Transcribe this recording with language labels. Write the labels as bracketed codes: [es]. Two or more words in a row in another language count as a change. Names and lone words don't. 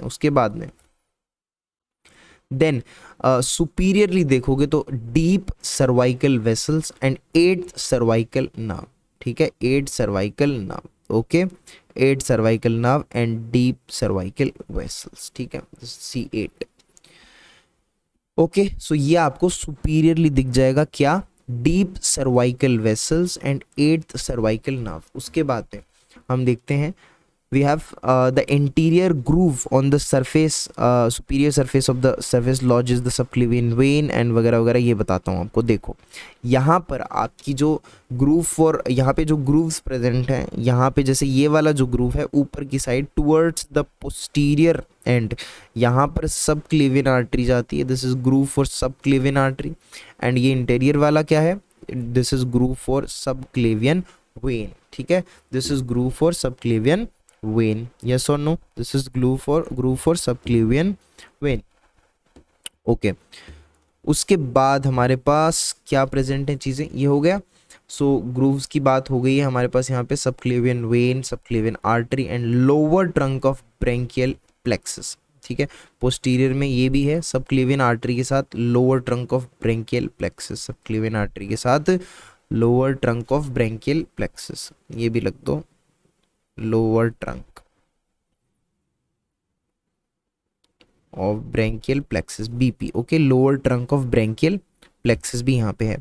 [hi] उसके बाद में [en] then superiorly [hi] देखोगे तो [en] deep cervical vessels and 8th cervical nerve, [hi] ठीक है, [en] 8 cervical nerve, [hi] ओके, [en] 8 cervical nerve and deep cervical vessels, [hi] ठीक है, C8, ओके। सो ये आपको सुपीरियरली दिख जाएगा, क्या, [en] deep cervical vessels and 8th cervical nerve. [hi] उसके बाद में हम देखते हैं [en] we have the anterior groove on the surface, superior surface of the surface lodges the subclavian vein and [hi] वगैरह वगैरह, ये बताता हूँ आपको। देखो यहाँ पर आपकी जो ग्रूव फॉर, यहाँ पे जो ग्रूव्स प्रेजेंट हैं, यहाँ पे जैसे ये वाला जो ग्रूव है ऊपर की साइड [en] towards the posterior end, [hi] यहाँ पर [en] subclavian artery [hi] जाती है, [en] this is groove for subclavian artery, [hi] एंड ये इंटीरियर वाला क्या है, [en] this is groove for subclavian vein, [hi] ठीक है, [en] this is groove for subclavian vein, yes or no, this is groove for subclavian vein, okay। [hi] उसके बाद हमारे पास क्या प्रेजेंट है चीजें, ये हो गया। सो ग्रूव्स की बात हो गई है हमारे पास यहाँ पे, [en] subclavian vein, subclavian artery and lower trunk of brachial plexus, [hi] ठीक है, पोस्टीरियर में ये भी है सबक्लेवियन आर्टरी के साथ [en] lower trunk of brachial plexus, subclavian artery [hi] के साथ [en] lower trunk of brachial plexus, [hi] ये भी लग दो, [en] lower trunk of brachial plexus, [hi] बीपी, ओके, [en] lower trunk of brachial plexus [hi] भी यहाँ पे है।